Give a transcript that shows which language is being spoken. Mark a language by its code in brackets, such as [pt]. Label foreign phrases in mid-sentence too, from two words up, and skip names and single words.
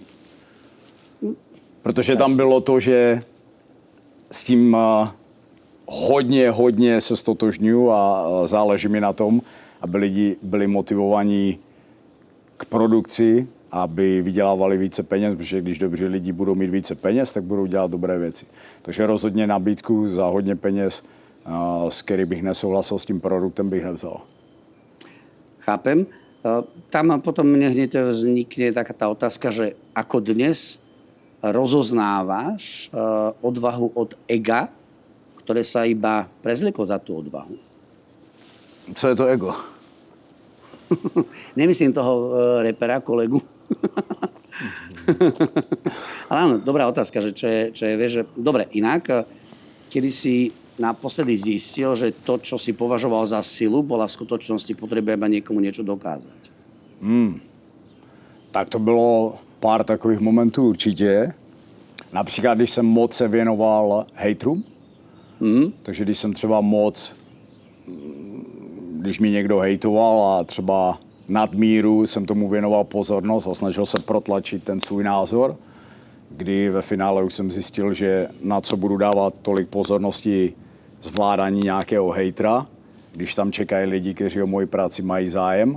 [cs] Protože tam bylo to, že s tím hodně se stotožňuji a záleží mi na tom, aby lidi byli motivovaní k produkci, aby vydělávali více peněz, protože když dobří lidi budou mít více peněz, tak budou dělat dobré věci. Takže rozhodně nabídku za hodně peněz, s který bych nesouhlasil s tím produktem, bych nevzal. [sk] Chápem. Tam potom mne hneď vznikne taká tá otázka, že ako dnes rozoznávaš odvahu od ega, ktoré sa iba prezliklo za tú odvahu. [cs] Co je to ego? Nemyslím toho repera, kolegu. [sk] Ale áno, dobrá otázka, že čo je, vieš, že... Dobre, inak, kedy si naposledy zistil, že to, čo si považoval za silu, bola v skutočnosti potreba iba niekomu niečo dokázať? [cs] Tak to bylo pár takových momentů určitě. Například, když jsem moc se věnoval hejtrům, takže když jsem třeba když mi někdo hejtoval a třeba nadmíru jsem tomu věnoval pozornost a snažil se protlačit ten svůj názor, kdy ve finále už jsem zjistil, že na co budu dávat tolik pozornosti zvládání nějakého hejtra, když tam čekají lidi, kteří o moji práci mají zájem.